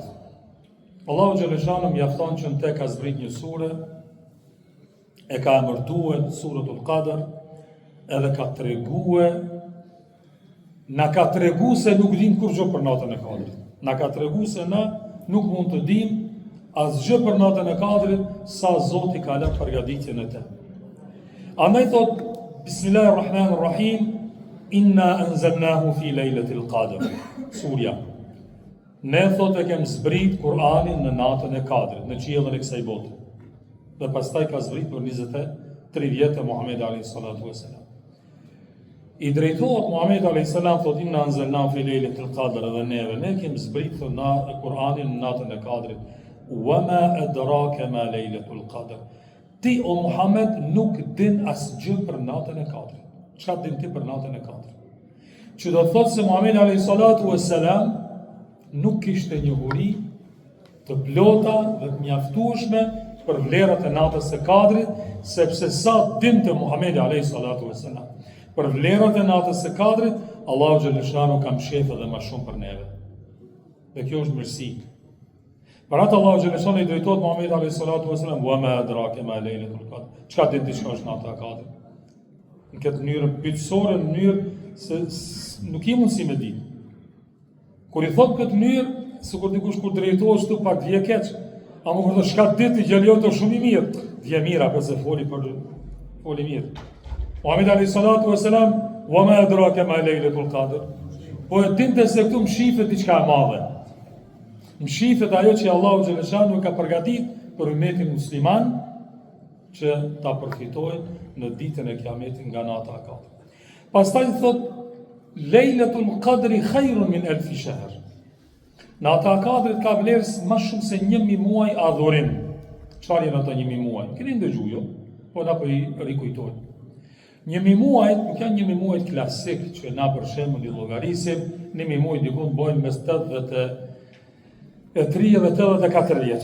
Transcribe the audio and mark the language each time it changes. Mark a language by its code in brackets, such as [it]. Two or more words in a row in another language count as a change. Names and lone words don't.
[ar] الله جل شأنه [sq] mjafton që në te ka zbrit një sure, e ka emërtuar Suratul Qadr, edhe ka treguar, na ka tregu se nuk dim kurrë për natën e Kadrit. Na ka tregu se na nuk mund të dim asgjë për natën e Kadrit sa Zoti ka lënë përgatitjen e te. Andaj thot [ar] بسم الله الرحمن الرحيم، إنا أنزلناه في ليلة القدر. [sq] Surja. Ne thot e kem zbrit Kur'anin në natën e Kadrit, në qiellin e kësaj bote. Dhe pastaj ka zbrit për 23 vjetë Muhamedi [ar] عليه الصلاة والسلام. [sq] I drejtohet [ar] Muhamedi عليه السلام thot إنا أنزلناه في ليلة القدر, [sq] dhe ne kem zbrit Kur'anin në natën e Kadrit. [ar] وما أدراك ما ليلة القدر. [sq] Ti o Muhammed nuk din asgjë për natën e Kadrit. Çfarë din ti për natën e Kadrit? Që do thotë se Muhamedi [ar] عليه الصلاة والسلام [sq] nuk kishte njohuri të plota dhe të mjaftueshme për vlerat e natës së Kadrit, sepse sa dinte Muhamedi [ar] عليه الصلاة والسلام [sq] për vlerat e natës së Kadrit, [ar] الله جل شأنه [sq] ka mshef edhe më shumë për neve. Dhe kjo është mirësi. Për atë [ar] الله جل شأنه [sq] i drejtohet Muhamedi [ar] عليه الصلاة والسلام, وما أدراك ما ليلة القدر. [sq] Çka din ti çka është nata e Kadrit? Në këtë mënyrë pyetësore, në mënyrë se nuk i mundsi me ditë. Kur i thot këtë mënyrë, sikur dikush kur drejtohesh tu pak vje keq, ama kur të shka ditë i gjallë të shumë i mirë, vje mirë apo se foli mirë. [ar] Muhamedi عليه الصلاة والسلام، وما أدراك ما ليلة القدر. [sq] Po e dinte se këtu më shifet diçka e madhe. Më shifet ajo që [ar] الله جل شأنه [sq] ka përgatit për ummetin musliman, që ta përfitojnë në ditën e Kiametit nga nata e Kadrit. Pastaj thot [ar] ليلة القدر خير من ألف شهر. [sq] Nata e Kadrit ka vlerë më shumë se 1000 muaj adhurim. Çfarë janë ato 1000 muaj? Keni ndëgjuar jo? Po na po i rikujtoj. 1000 muaj nuk janë 1000 muaj klasik që na për shembull i llogarisim, 1000 muaj diku bëjnë mes 80 e 3 dhe 84 vjeç.